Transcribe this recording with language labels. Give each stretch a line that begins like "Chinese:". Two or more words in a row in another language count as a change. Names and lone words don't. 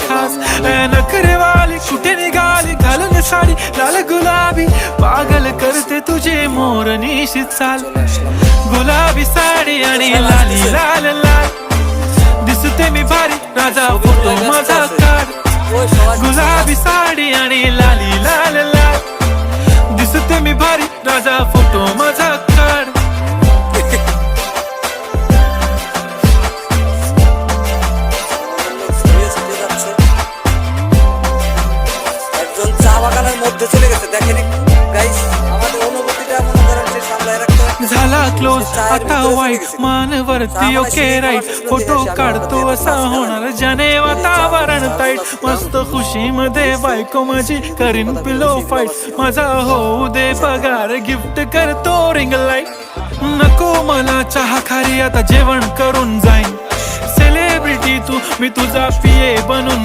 Marathi: खास नखरे वाली कुठे निघाली घालून साडी लाल गुलाबी पागल करते तुझे मोरनीशी चाल गुलाबी साडी आणि लाली लाल लाल दिसते मी भारी राजा फोटो माझा काढ गुलाबी साडी आणि लाली लाल लाल दिसते मी भारी राजा फोटो माझा काढ
Bangla: একজন চা বাগানের মধ্যে চলে গেছে দেখেন গাইস আমাদের অনুভূতিটা মনে করেন যে সামলায় রাখতে
Marathi: झाला क्लोज आता वाईट मानवरती
English: okay right
Marathi: फोटो काढतो असा होणार ज्याने वातावरण ताईट मस्त खुशी मध्ये बायको माझी करीन
English: pillow fight
Marathi: माझा होऊ दे पगार गिफ्ट करतो
English: ring light
Marathi: नको मला चहा खारी आता जेवण करून जाईन सेलिब्रिटी तू मी तुझा पिये बनून